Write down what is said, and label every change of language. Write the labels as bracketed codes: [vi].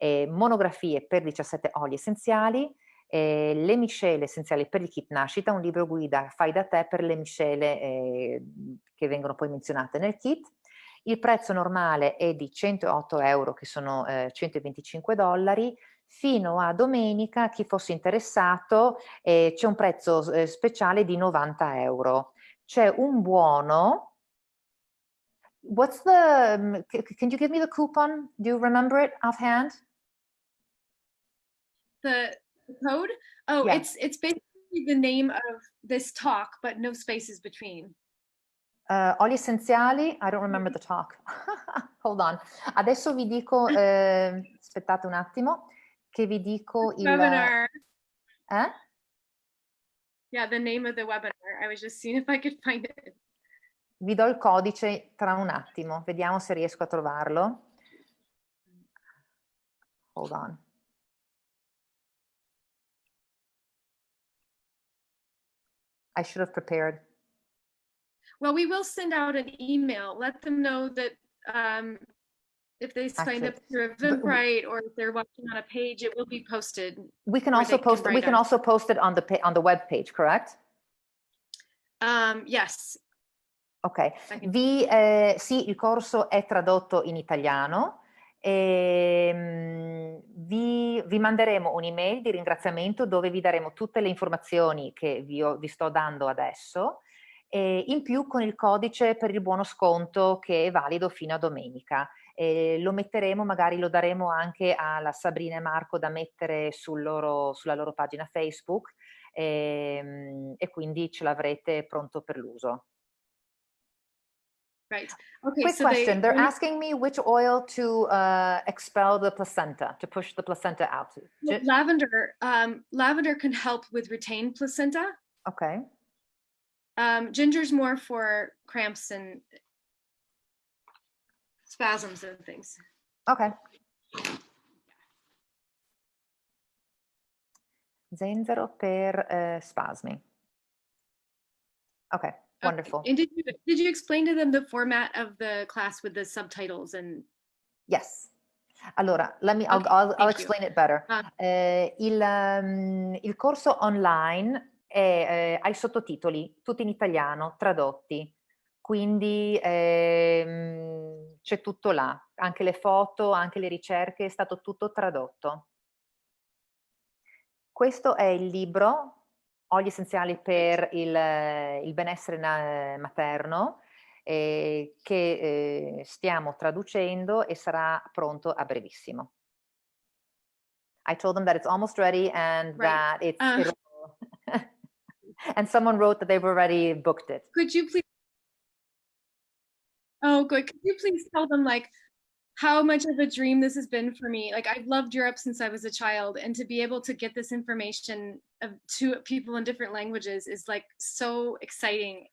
[it] Monografie per 17 oli essenziali, le miscele essenziali per il kit Nascita, un libro guida fai da te per le miscele che vengono poi menzionate nel kit. Il prezzo normale è di 108 euro, che sono $125. Fino a domenica, chi fosse interessato, c'è un prezzo speciale di 90 euro. C'è un buono. [en] What's the, can you give me the coupon? Do you remember it offhand? The code? Oh, Yeah. it's basically the name of this talk, but no spaces between. Oli Essenziali, I don't remember the talk. Hold on. [it] Adesso vi dico, aspettate un attimo, che vi dico il... [en] Webinar. Eh? Yeah, the name of the webinar. I was just seeing if I could find it. [it] Vi do il codice tra un attimo, vediamo se riesco a trovarlo. [en] Hold on. I should have prepared. Well, we will send out an email. Let them know that if they signed up through Eventbrite or if they're watching on a page, it will be posted. We can also post. We can also post it on the web page, correct? Yes. Ok. [it] Sì, il corso è tradotto in italiano. Vi manderemo un'email di ringraziamento dove vi daremo tutte le informazioni che vi sto dando adesso. In più con il codice per il buono sconto che è valido fino a domenica. Lo metteremo, magari lo daremo anche alla Sabrina e Marco da mettere sulla loro pagina Facebook e quindi ce l'avrete pronto per l'uso. [en] Right. Okay. Quick question. They're asking me which oil to expel the placenta, to push the placenta out. Lavender. Lavender can help with retained placenta. Okay. Ginger's more for cramps and spasms and things. Okay. [it] Zenzero per spasmi. [en] Okay, wonderful. Okay. And did you explain to them the format of the class with the subtitles and? Yes. Allora, I'll explain it better. [it] Il corso online ha i sottotitoli, tutti in italiano, tradotti. Quindi c'è tutto là, anche le foto, anche le ricerche, è stato tutto tradotto. Questo è il libro, Oli Essenziali per il benessere materno, che stiamo traducendo e sarà pronto a brevissimo. [en] I told them that it's almost ready and that it's and someone wrote that they've already booked it. Could you please? Oh, good. Could you please tell them like how much of a dream this has been for me? Like I've loved Europe since I was a child, and to be able to get this information to people in different languages is like so exciting.